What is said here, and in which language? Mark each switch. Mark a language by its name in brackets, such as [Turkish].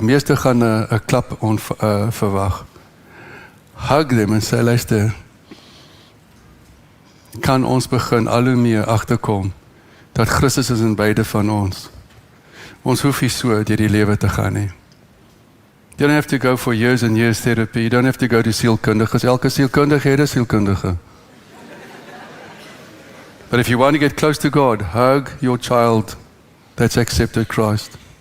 [Afrikaans] Meeste gaan 'n klap verwag. [English] Hug them [Afrikaans] en sê, luister, kan ons begin al hoe meer agterkom, dat Christus is in beide van ons. Ons hoef nie so deur die lewe te gaan nie. [English] You don't have to go for years and years therapy. You don't have to go to sielkundiges. [Afrikaans] Elke sielkundige het 'n sielkundige. [English] But if you want to get close to God, hug your child that's accepted Christ.